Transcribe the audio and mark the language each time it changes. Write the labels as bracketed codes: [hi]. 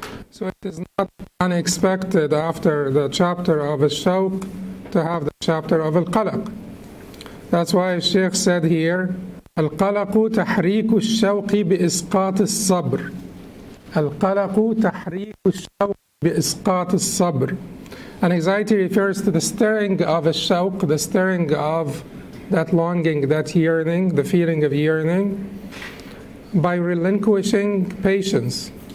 [en] So it is not unexpected after the chapter of al-Shawq to have the chapter of al-Qalaq. That's why Shaykh said here, [ar] القلق تحريك الشوق بإسقاط الصبر. القلق تحريك الشوق بإسقاط الصبر. [en] And anxiety refers to the stirring of a shawq, the stirring of that longing, that yearning, the feeling of yearning, by relinquishing patience.